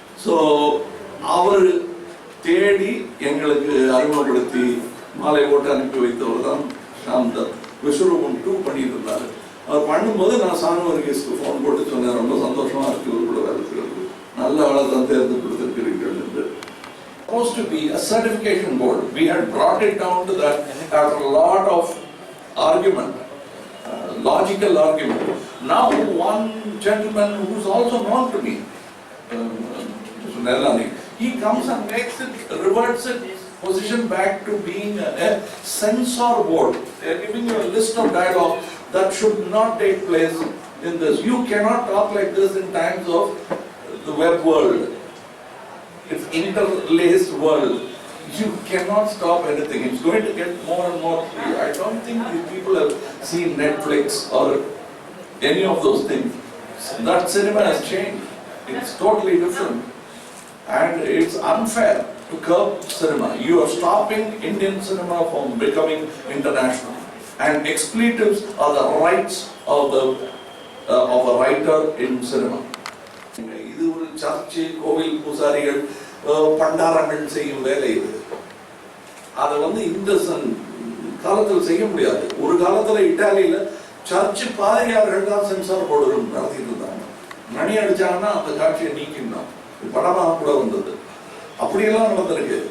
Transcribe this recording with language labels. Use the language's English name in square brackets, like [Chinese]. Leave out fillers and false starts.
[Tamil] So அவர் தேடி எங்களுக்கு அறிமுகப்படுத்தி மாலை போட்டு அனுப்பி வைத்தவர் தான் ஷாம்தர். விஸ்வரூபம் 2 பண்ணிட்டு இருந்தாரு. அவர் பண்ணும்போது நான் சான் வர்கீஸ்க்கு ஃபோன் போட்டு சொன்னேன், ரொம்ப சந்தோஷமா இருக்கு இவர் கூட வேலை செய்யறது, நல்ல ஆளை தான் தேர்ந்து கொடுத்திருக்கிறீர்கள் என்று. [English] Supposed to be a certification board. We had brought it down to that after a lot of argument, logical argument. Now one gentleman who is also known to me, Mr. Nelani, he comes and makes it, reverts it position back to being a censor board. They are giving you a list of dialogue that should not take place in this. You cannot talk like this in times of the web world. It's interlaced world. You cannot stop anything. It's going to get more and more free. I don't think these people have seen Netflix or any of those things. That cinema has changed. It's totally different. And it's unfair to curb cinema. You are stopping Indian cinema from becoming international. And expletives are the rights of a writer in cinema. [Tamil] இது ஒரு church, கோவில் பூசாரிகள், பண்டாரங்கள் செய்யும் வேலை இது. அதை இந்த காலத்தில் செய்ய முடியாது. ஒரு காலத்துல இட்டாலியில சர்ச்சு பாதிரியார்கள் தான் சென்சார் போர்டு நடத்திட்டு இருந்தாங்க. மணி அடிச்சாங்கன்னா அந்த காட்சியை நீக்கினான். படமாக கூட வந்தது. அப்படியெல்லாம் நடந்திருக்கு.